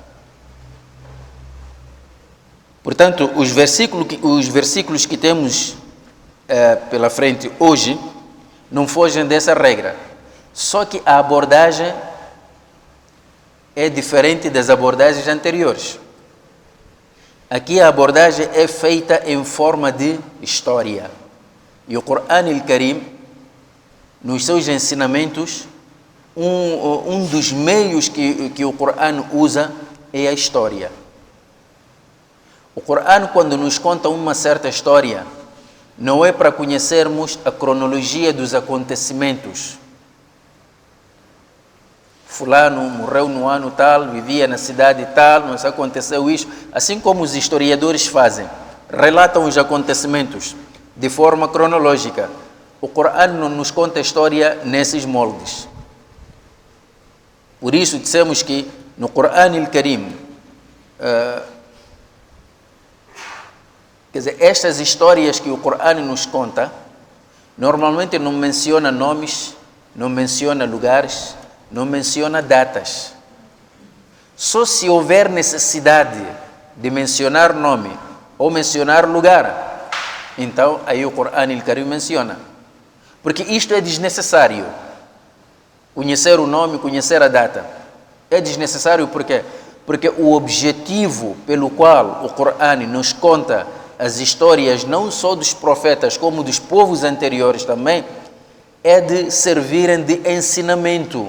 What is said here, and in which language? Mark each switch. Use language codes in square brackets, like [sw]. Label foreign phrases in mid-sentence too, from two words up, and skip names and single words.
[pt] Portanto, os versículos que temos pela frente hoje não fogem dessa regra. Só que a abordagem é diferente das abordagens anteriores. Aqui a abordagem é feita em forma de história. E o Qur'an al-Karim, nos seus ensinamentos, um dos meios que o Qur'an usa é a história. O Qur'an, quando nos conta uma certa história, não é para conhecermos a cronologia dos acontecimentos. Fulano morreu no ano tal, vivia na cidade tal, mas aconteceu isso. Assim como os historiadores fazem, relatam os acontecimentos de forma cronológica. O Qur'an não nos conta a história nesses moldes. Por isso dissemos que no Qur'an al-Karim, quer dizer, estas histórias que o Qur'an nos conta, normalmente não menciona nomes, não menciona lugares, não menciona datas. Só se houver necessidade de mencionar nome ou mencionar lugar, então aí o Qur'an al-Karim menciona. Porque isto é desnecessário. Conhecer o nome, conhecer a data. É desnecessário por quê? Porque o objetivo pelo qual o Qur'an nos conta as histórias, não só dos profetas, como dos povos anteriores também, é de servirem de ensinamento.